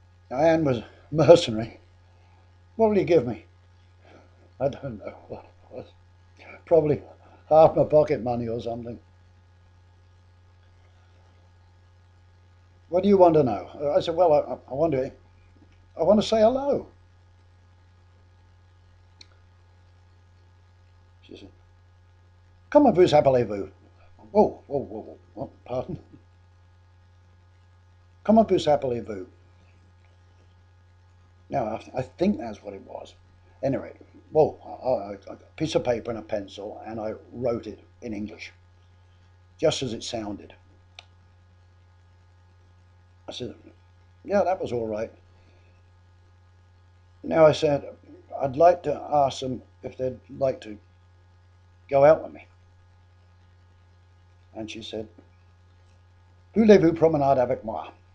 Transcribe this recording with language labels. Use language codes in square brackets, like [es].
[en] Now, Anne was mercenary. What will you give me? I don't know. Probably half my pocket money or something. What do you want to know? I said, well, I want to say hello. She said, [fr] comment vous appelez-vous? [en] Whoa, pardon? [fr] Comment vous appelez-vous? [en] Now, I think that's what it was. Anyway, I got a piece of paper and a pencil, and I wrote it in English, just as it sounded. I said, yeah, that was all right. Now I said, I'd like to ask them if they'd like to go out with me. And she said, [fr] voulez-vous promenade avec moi?